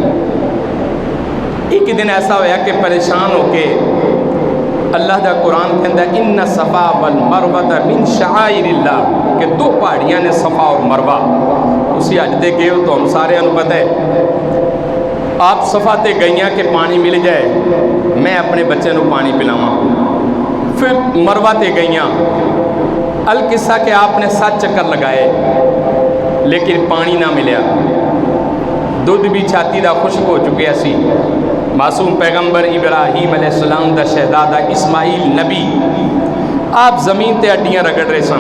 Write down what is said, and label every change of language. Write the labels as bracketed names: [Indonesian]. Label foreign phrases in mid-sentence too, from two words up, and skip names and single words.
[Punjabi] ایک دن ایسا ہویا کہ پریشان ہو کے اللہ دا قرآن کہندا ہے [Arabic] ان صفا والمروہ من شعائر اللہ، [Punjabi] کہ دو پہاڑیاں نے صفا اور مروہ۔ اسی حج دے گئے ہو تو ہم سارے انہوں پتہ ہے، آپ صفا تے گئیاں کہ پانی مل جائے میں اپنے بچے نو پانی پلاواں، پھر مروہ تے گئیاں القصہ کہ آپ نے 7 چکر لگائے لیکن پانی نہ ملیا، دودھ بھی چھاتی دا خشک ہو چکیا سی۔ معصوم پیغمبر ابراہیم [Arabic] علیہ السلام [Punjabi] دا شہزادہ اسماعیل نبی آپ زمین تے ہڈیاں رگڑ رہے سن۔